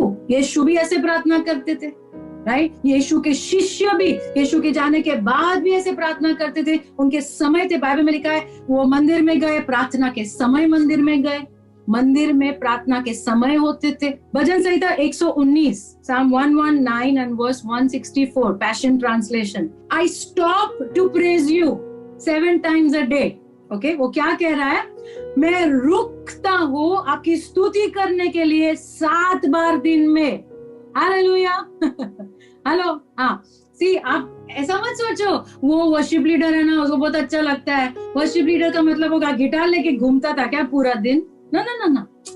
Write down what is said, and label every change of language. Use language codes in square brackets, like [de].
[hi] यीशु भी ऐसे प्रार्थना करते थे, राइट। यीशु के शिष्य भी यीशु के जाने के बाद भी ऐसे प्रार्थना करते थे। उनके समय थे, बाइबल में लिखा है वो मंदिर में गए, प्रार्थना के समय मंदिर में गए, मंदिर में प्रार्थना के समय होते थे। [en] भजन संहिता 119, Psalm 119 and verse 164, passion translation, I stop to praise you 7 times a day। [hi] Okay, वो क्या कह रहा है, मैं रुकता हूँ आपकी स्तुति करने के लिए 7 बार दिन में। हालेलुया। हेलो, हाँ, सी आप ऐसा मत सोचो वो वर्शिप लीडर है ना, उसको बहुत अच्छा लगता है। वर्शिप लीडर का मतलब होगा गिटार लेके घूमता था क्या पूरा दिन? ना।